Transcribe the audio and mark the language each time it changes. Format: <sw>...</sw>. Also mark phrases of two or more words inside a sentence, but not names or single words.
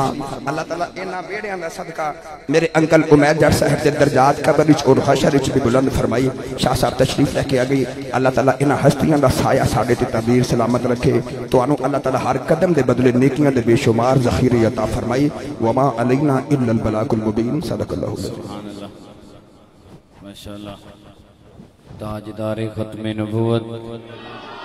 <pa>اللہ تعالیٰ انہاں بیڑیاں دا صدقہ میرے انکل امید جٹ صاحب دے درجات قبر وچ اور حشر وچ بھی بلند فرمائی. شاہ صاحب تشریف لےکے آ گئی. اللہ تعالیٰ انہاں ہستیاں دا سایہ ساڈے تے تبیر سلامت رکھے. تہانوں اللہ تعالیٰ ہر قدم دے بدلے نیکیاں دے بےشمار ذخیرے عطا فرمائی.</pa> <ar>وما علينا إلا البلاغ المبين. सदक़ल्लाहु</ar> <ur>ماشاءاللہ۔ تاجدار ختمِ نبوت</ur>